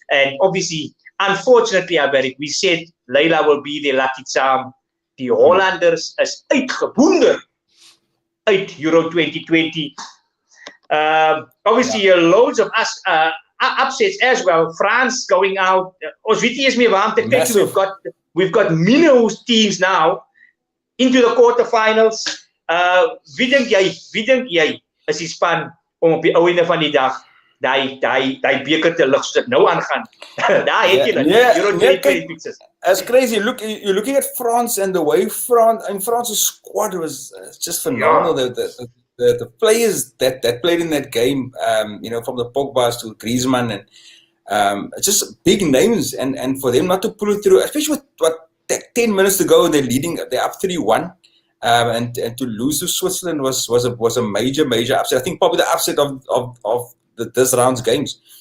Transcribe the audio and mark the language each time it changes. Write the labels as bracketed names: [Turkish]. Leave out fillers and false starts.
[English] And obviously, unfortunately, we said Leila will be their lucky charm. [Afrikaans] Die Hollanders is uitgeboender [English] uit Euro 2020. Obviously, loads of us upsets as well. France going out. [Afrikaans] Ons weet nie eens meer waar om te kyk. [English] We've got minnows teams now into the quarterfinals. [Afrikaans] Wie dink jy is die span om op die ou einde van die dag daai beker te lig soos dit nou aangaan? Daar het jy Euro 2020 fixtures. [English] It's crazy. You're looking at France and the way France's squad was just phenomenal. The players that played in that game, from the Pogbas to Griezmann, and just big names, and for them not to pull it through, especially with 10 minutes to go, they're up 3-1, and to lose to Switzerland was a major upset. I think probably the upset of this round's games.